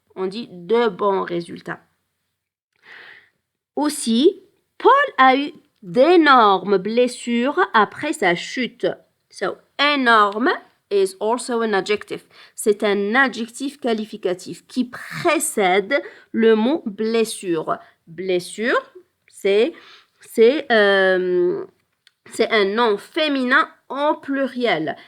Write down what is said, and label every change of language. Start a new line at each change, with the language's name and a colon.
French: On dit de bons résultats. Aussi, Paul a eu d'énormes blessures après sa chute.
English: So, énorme is also an adjective.
French: C'est un adjectif qualificatif qui précède le mot blessure. Blessure, c'est un nom féminin en pluriel.